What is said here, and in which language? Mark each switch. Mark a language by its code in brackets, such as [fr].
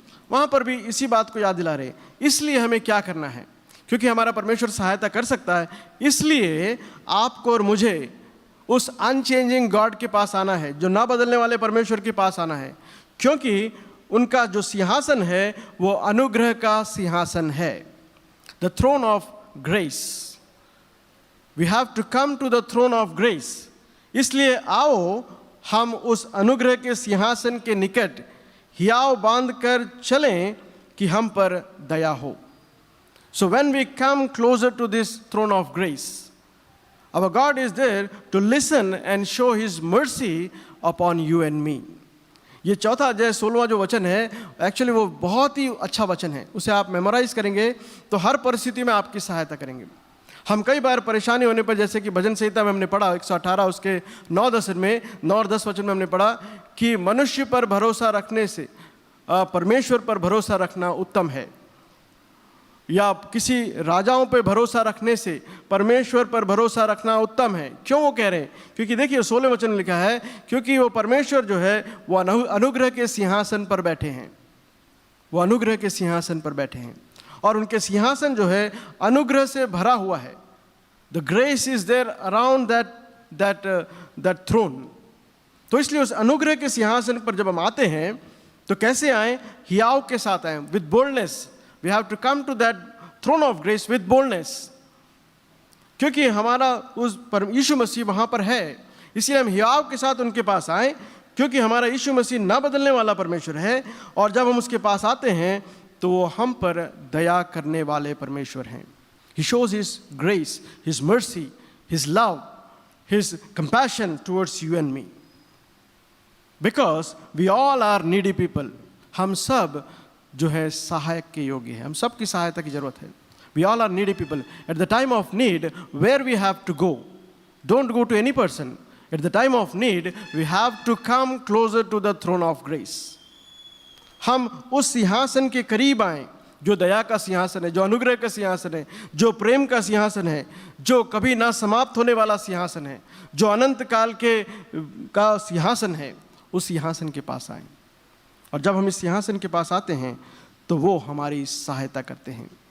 [hi] वहाँ पर भी इसी बात को याद दिला रहे। इसलिए हमें क्या करना है, क्योंकि हमारा परमेश्वर सहायता कर सकता है, इसलिए आपको और मुझे उस अनचेंजिंग गॉड के पास आना है, जो ना बदलने वाले परमेश्वर के पास आना है, क्योंकि उनका जो सिंहासन है वो अनुग्रह का सिंहासन है। [en] The throne of grace. We have to come to the throne of grace. [hi] इसलिए आओ हम उस अनुग्रह के सिंहासन के निकट हियाव बांध कर चलें कि हम पर दया हो। [en] So when we come closer to this throne of grace, our God is there to listen and show His mercy upon you and me. [hi] ये 4 अध्याय 16वां जो वचन है, एक्चुअली वो बहुत ही अच्छा वचन है। उसे आप मेमोराइज करेंगे तो हर परिस्थिति में आपकी सहायता करेंगे। हम कई बार परेशानी होने पर, जैसे कि भजन संहिता में हमने पढ़ा 118 उसके 9-10 में, 9 और 10 वचन में हमने पढ़ा कि मनुष्य पर भरोसा रखने से परमेश्वर पर भरोसा रखना उत्तम है, या किसी राजाओं पे भरोसा रखने से परमेश्वर पर भरोसा रखना उत्तम है। क्यों वो कह रहे हैं? क्योंकि देखिए 16वें वचन में लिखा है, क्योंकि वो परमेश्वर जो है वो अनुग्रह के सिंहासन पर बैठे हैं, वो अनुग्रह के सिंहासन पर बैठे हैं, और उनके सिंहासन जो है अनुग्रह से भरा हुआ है। [en] The grace is there around that throne. [hi] तो इसलिए उस अनुग्रह के सिंहासन पर जब हम आते हैं तो कैसे आए? हियाव के साथ आए, [en] With boldness. We have to come to that throne of grace with boldness, [hi] क्योंकि हमारा उस यीशु मसीह वहाँ पर है। इसलिए हम हियाव के साथ उनके पास आए, क्योंकि हमारा यीशु मसीह ना बदलने वाला परमेश्वर है, और जब हम उसके पास आते हैं तो वो हम पर दया करने वाले परमेश्वर हैं। [en] He shows His grace, His mercy, His love, His compassion towards you and me, because we all are needy people. [hi] हम सब जो है सहायक के योग्य है, हम सब की सहायता की जरूरत है। [en] We all are needy people. At the time of need, where we have to go? Don't go to any person. At the time of need, we have to come closer to the throne of grace. [hi] हम उस सिंहासन के करीब आएं जो दया का सिंहासन है, जो अनुग्रह का सिंहासन है, जो प्रेम का सिंहासन है, जो कभी ना समाप्त होने वाला सिंहासन है, जो अनंत काल का सिंहासन है, उस सिंहासन के पास आए। और जब हम इस सिंहासन के पास आते हैं तो वो हमारी सहायता करते हैं।